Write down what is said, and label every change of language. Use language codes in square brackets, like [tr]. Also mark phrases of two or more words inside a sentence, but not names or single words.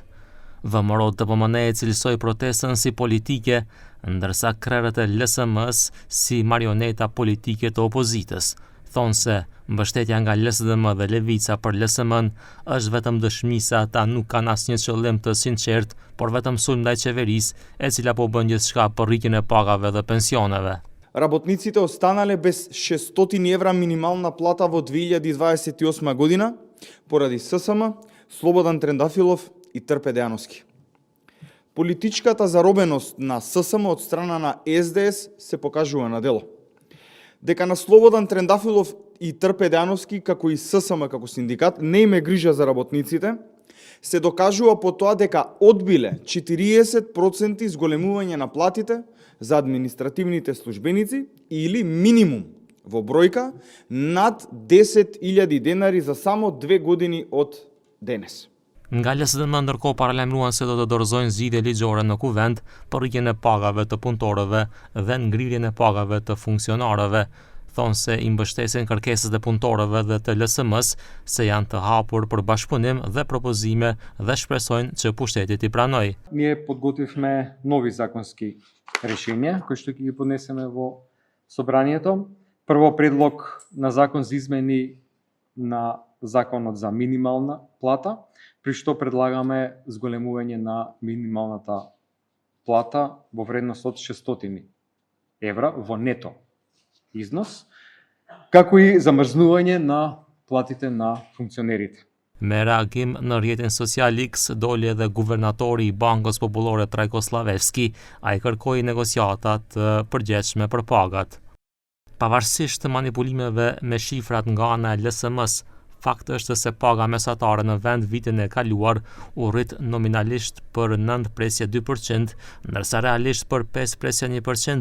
[sq] VMRO TPMN e cilësoi protestën si politike, ndërsa krerët e LSM-s si marioneta politike të opozitës. Thonë se mbështetja nga LSDM dhe Levica për LSM-n është vetëm dëshmi se ata nuk kanë asnjë qëllim të sinqert, por vetëm sulm ndaj qeverisë, e cila po bën gjithçka për rritjen e pagave dhe pensioneve. [mk] Работниците останале без 600 евра минимална плата во 2028 година поради ССМ, Слободан Трендафилов и Трпе Дејановски. Политичката заробеност на ССМ од страна на СДС се покажува на дело. Дека на Слободан Трендафилов и Трпе Дејановски, како и ССМ како синдикат, не име грижа за работниците, се докажува по тоа дека одбиле 40% зголемување на платите за административните службеници или минимум во бројка над 10.000 денари за само 2 години од денес. [sq] Nga LSDM ndërkohë paralajmëruan se do të dorëzojnë zgjidhje ligjore në kuvend për rritjen e pagave të punëtorëve dhe ngrirjen e pagave të funksionarëve. Thonë se i mbështesin kërkesat e punëtorëve dhe të LSM-s se janë të hapur për bashkëpunim dhe propozime dhe shpresojnë që pushteti t'i pranojë. [mk] Ние подготвивме нови законски решенија кои што ќе ги поднесеме во собранието. Прво предлог на закон за измени на законот за минимална плата, при што предлагаме зголемување на минималната плата во вредност од 600 евра во нето износ, како и замрзнување на платите на функционерите. [sq] Me reagim në rrjetin social X doli edhe guvernatori i Bankës Popullore Trajko Slavevski, ai kërkoi negociata të përgjithshme për pagat. Pavarësisht të manipulimeve me shifrat nga ana e LSM-s, fakti është se paga mesatare në vend vitin e kaluar u rrit nominalisht për 9.2%, ndërsa realisht për 5.1%.